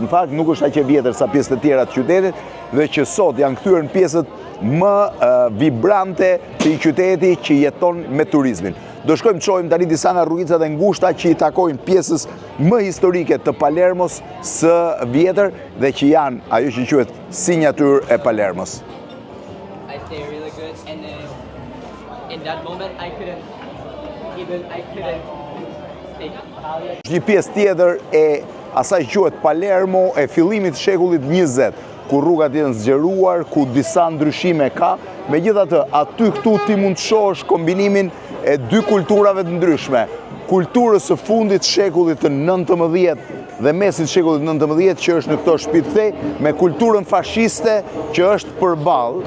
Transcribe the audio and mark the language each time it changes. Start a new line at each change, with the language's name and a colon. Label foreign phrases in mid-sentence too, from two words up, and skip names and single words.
Albanian: Në fakt nuk është aq e vjetër sa pjesët e tjera të qytetit dhe që sot janë kthyer në pjesët më vibrante të një qyteti që jeton me turizmin. Do shkojmë të shohim tani disa nga rrugicat e ngushta që i takojnë pjesës më historike të Palermos së vjetër dhe që janë ajo që quhet sinjatyrë e Palermos.
English: I stay really good, and then in that moment I couldn't speak.
Albanian: Një pjesë tjetër e asaj quhet Palermo e fillimit të shekullit 20, ku rrugat janë zgjeruar, ku disa ndryshime ka. Megjithatë, aty këtu ti mund të shohësh kombinimin e dy kulturave të ndryshme. Kulturës së fundit të shekullit të 19 dhe mesit të shekullit 19 që është në këto shtëpi të thej, me kulturën fashiste që është përballë.